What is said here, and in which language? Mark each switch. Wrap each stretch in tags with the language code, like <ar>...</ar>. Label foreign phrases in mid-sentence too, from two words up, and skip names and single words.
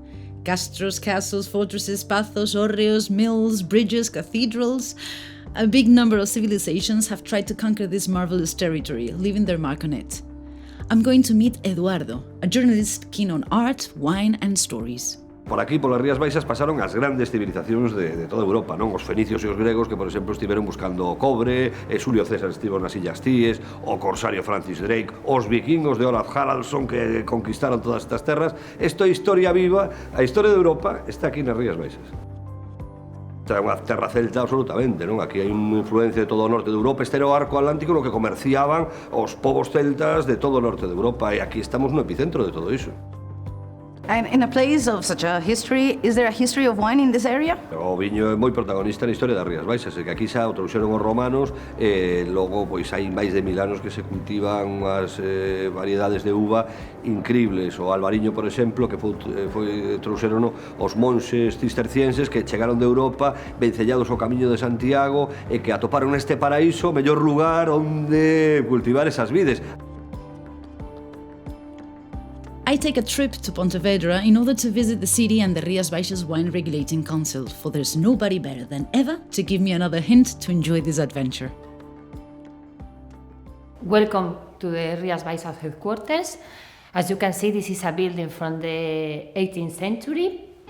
<en>Castros, castles, fortresses, pathos, hórreos, mills, bridges, cathedrals. A big number of civilizations have tried to conquer this marvelous territory, leaving their mark on it. I'm going to meet Eduardo, a journalist keen on art, wine and stories.</en> <gl>Por aquí,</gl> <es>por las</es> <gl>Rías Baixas, pasaron as grandes civilizacións de toda Europa, non? Os fenicios e os gregos que, por exemplo, estiveron buscando o cobre, Xulio César estivo nas Illas Cíes, o corsario Francis Drake, os vikingos de Olaf Haraldsson que conquistaron todas estas terras. Isto é historia viva, a historia de Europa está aquí nas Rías Baixas. É unha terra celta absolutamente, non? Aquí hai unha influencia de todo o norte de Europa. Este era o arco atlántico no que comerciaban os povos celtas de todo o norte de Europa, e aquí estamos no epicentro de todo iso.</gl> <en>And in a place of such a history, is there a history of wine in this area?</en> <gl>O viño é moi protagonista na historia das Rías Baixas, que aquí xa o trouxeron os romanos, e logo pois hai máis de 1000 anos que se cultivan unhas variedades de uva increíbles. O Albariño, por exemplo, que trouxeron os monxes cistercienses que chegaron de Europa vencellados ao Camino de Santiago e que atoparon neste paraíso o mellor lugar onde cultivar esas vides.</gl> <en>I take a trip to Pontevedra in order to visit the city and the Rías Baixas Wine Regulating Council, for there's nobody better than Eva to give me another hint to enjoy this adventure. Welcome to the Rias Baixas headquarters. As you can see, this is a building from the 18th century.</en>